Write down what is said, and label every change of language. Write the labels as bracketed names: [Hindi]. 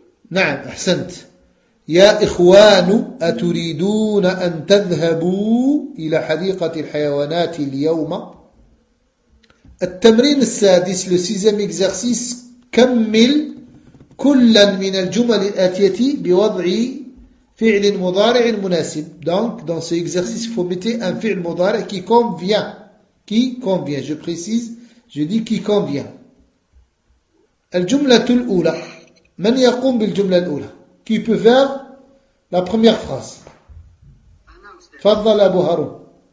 [Arabic] نعم احسنت يا اخوان اتريدون ان تذهبوا الى حديقة الحيوانات اليوم التمرين السادس [French] لو سيزيام اكزرسيس [Arabic] كمل كلا من الجمل الآتية بوضع فعل مضارع مناسب. [French] Donc dans ce exercice, il faut mettre un فعل مضارع qui convient. Je précise, je dis qui convient. [Arabic] الجملة الأولى. من يقوم بالجملة الأولى؟ [French] Qui peut faire la première phrase؟ [Arabic] تفضل أبو هارون.